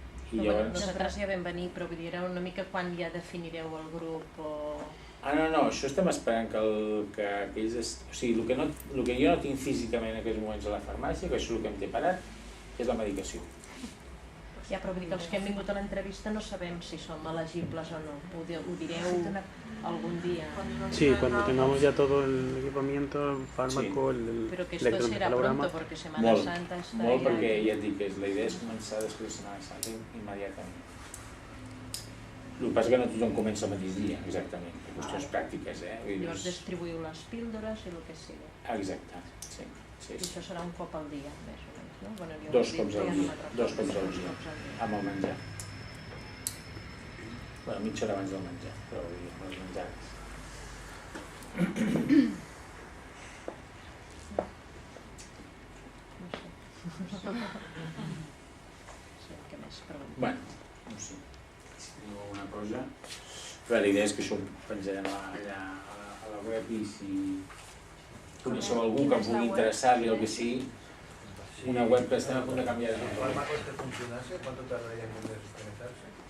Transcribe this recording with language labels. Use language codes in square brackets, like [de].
[ca] Nosaltres ja vam venir, però vull dir, era una mica quan ja definireu el grup o... No, això estem esperant que ells... O sigui, el que jo no tinc físicament en aquests moments a la farmàcia, que això és el que em té parat, és la medicació. Ja, però vull dir que els que hem vingut a l'entrevista no sabem si som elegibles o no. Ho direu algun dia. [es] Sí, cuando tengamos ya todo el equipamiento, el fármaco, el Pero que esto será pronto, porque Semana Santa està... [ca] Molt, perquè ja et dic que la idea és començar després de Semana Santa immediatament. El que passa que no tothom comença el mateix dia, exactament, per qüestions pràctiques, Llavors distribuïu les píldores i el que sigui. Exacte, sí. I això serà un cop al dia, més o menys, no? 2 cops al dia, 2 cops al dia, amb el menjar. Mitja hora abans del menjar, però amb els menjars. Què més? No sé, si teniu alguna cosa... La idea és que això ho penjarem allà a la web i si coneixeu algú que pugui interessar-li o que sigui, una web que estem a punt de canviar. [es] ¿El fármaco este funcionase? ¿Cuánto tardaría en desconectarse?